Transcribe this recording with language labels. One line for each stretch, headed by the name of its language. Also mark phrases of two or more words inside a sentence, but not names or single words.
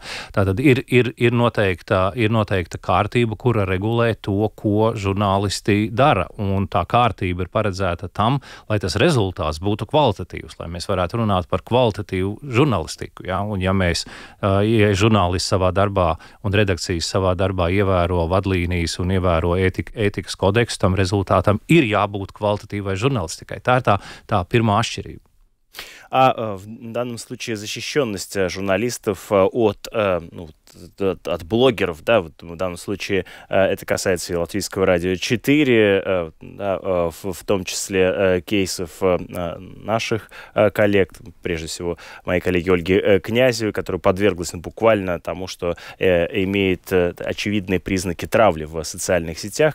Latvian: Tātad ir noteikta kārtība, kura regulē to, ko žurnālisti dara, un tā kārtība ir paredzēta tam, lai tas rezultāts būtu kvalitatīvs, lai mēs varētu runāt par kvalitatīvu žurnālistiku. Ja? Un ja žurnālisti savā darbā un redakcijas savā darbā ievēro vadlīnijas un ievēro ētikas kodeksu, tam rezultātam ir jābūt kvalitatīvai žurnālistikai. Tā ir tā pirmā atšķirība.
Russian: А в данном случае защищенность журналистов от блогеров, да, вот в данном случае это касается и Латвийского радио 4, да, в том числе кейсов наших коллег, прежде всего моей коллеги Ольги Князевой, которая подверглась буквально тому, что имеет очевидные признаки травли в социальных сетях.